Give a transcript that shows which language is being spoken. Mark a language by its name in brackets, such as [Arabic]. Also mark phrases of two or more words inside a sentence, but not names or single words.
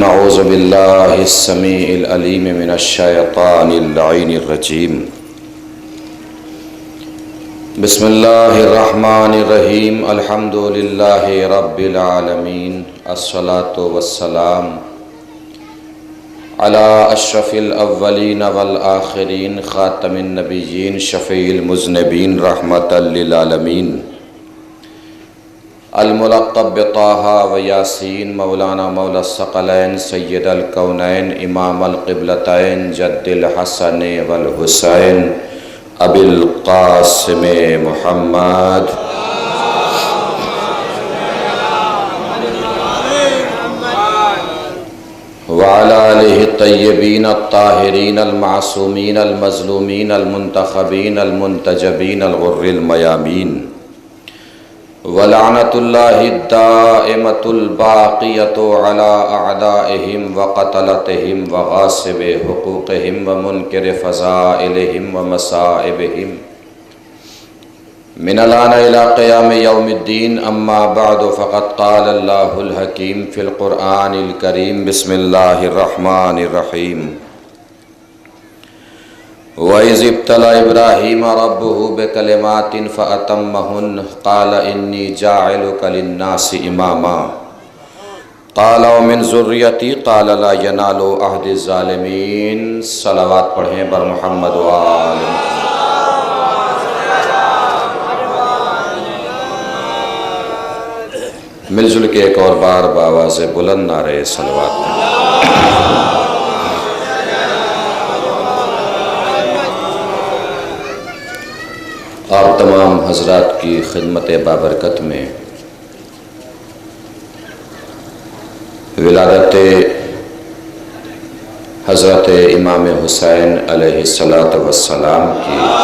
[Arabic] أعوذ بالله السميع العليم من الشيطان اللعين الرجيم. بسم الله الرحمن الرحيم. الحمد لله رب العالمين. الصلاة والسلام على أشرف الأولين والآخرين خاتم النبيين شفيع المذنبين رحمة للعالمين. الملقب بطه وياسين مولانا مولى الثقلين سيد الكونين إمام القبلتين جد الحسن والحسين أبي القاسم محمد وعلى آله الطيبين الطاهرين المعصومين المظلومين المنتخبين المنتجبين الغر الميامين ولعنة الله الدائمة الباقية على أعدائهم وقتلتهم وغاصبي حقوقهم ومنكري فضائلهم ومصائبهم من الآن إلى قيام يوم الدين. أما بعد فقد قال الله الحكيم في القرآن الكريم. بسم الله الرحمن الرحيم. وإذ ابتلى إبراهيم ربه بكلمات فأتمهن قال إني جاعلك للناس إماما قال ومن ذريتي قال لا ينال عهدي الظالمين. [Urdu] صلوات پڑھیں بر محمد و آل. مل جل کے ایک اور بار باآواز بلند نعرے صلوات پڑھیں. آپ تمام حضرات کی خدمت بابرکت میں ولادت حضرت امام حسین [Arabic] علیه الصلاة والسلام [Urdu] کی